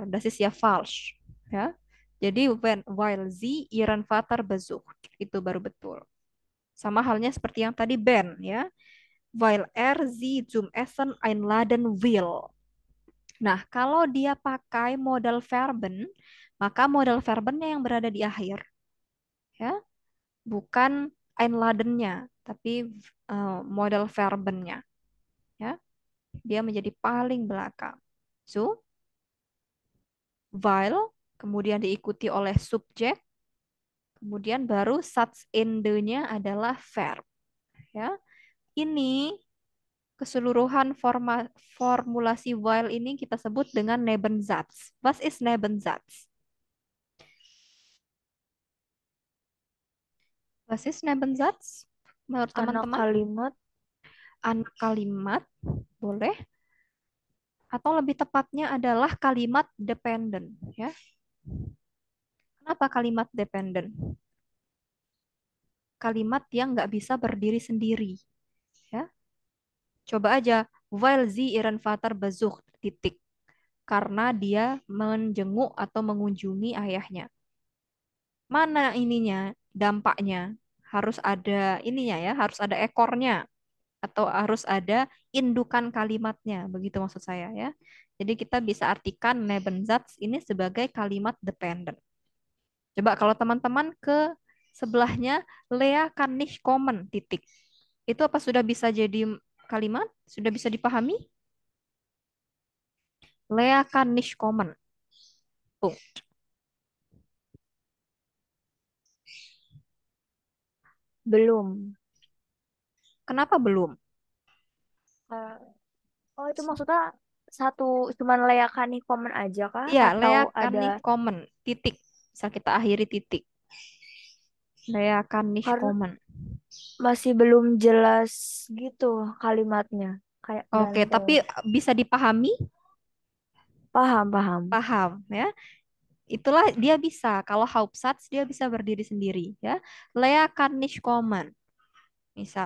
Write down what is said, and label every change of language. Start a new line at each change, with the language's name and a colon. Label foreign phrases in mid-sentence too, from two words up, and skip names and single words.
German: Das ist ja falsch.
Indonesian: Ya. Jadi
German: weil sie ihren Vater besucht
Indonesian: itu baru betul. Sama halnya seperti yang tadi Ben ya.
German: Weil sie zum Essen einladen will.
Indonesian: Nah, kalau dia pakai
German: modal verben,
Indonesian: maka modal verbennya yang berada di akhir ya, bukan einladennya, tapi modal verbennya ya. Dia menjadi paling belakang.
German: So, while,
Indonesian: kemudian diikuti oleh subjek, kemudian baru Satzende-nya adalah verb. Ya, ini keseluruhan formulasi while ini kita sebut dengan Nebensatz.
German: Was ist Nebensatz? Was ist Nebensatz?
Indonesian: Menurut Anak teman-teman, kalimat anak kalimat boleh atau lebih tepatnya adalah kalimat dependent ya. Kenapa kalimat dependent? Kalimat yang nggak bisa berdiri sendiri. Ya, coba aja,
German: weil sie ihren Vater besucht,
Indonesian: titik. Karena dia menjenguk atau mengunjungi ayahnya. Mana ininya, dampaknya? Harus ada ininya ya, harus ada ekornya. Atau harus ada indukan kalimatnya, begitu maksud saya ya. Jadi kita bisa artikan Nebensatz ini sebagai kalimat dependent. Coba kalau teman-teman ke sebelahnya,
German: Lea kann nicht kommen,
Indonesian: titik. Itu apa sudah bisa jadi kalimat? Sudah bisa dipahami?
German: Lea kann nicht kommen. Punkt.
Indonesian: belum. Kenapa belum? Eh, oh, itu maksudnya satu cuman layakan nih komen aja kah? Iya, Atau
German: Lea kann
Indonesian: ada
German: nicht kommen.
Indonesian: Titik. Bisa kita akhiri titik.
German: Lea kann nicht
Indonesian: karena
German: kommen.
Indonesian: masih belum jelas gitu kalimatnya. Kayak Oke, blanko. tapi bisa dipahami? Paham, paham. Paham ya. Itulah dia bisa. Kalau Hauptsatz dia bisa berdiri sendiri ya.
German: Lea kann nicht kommen.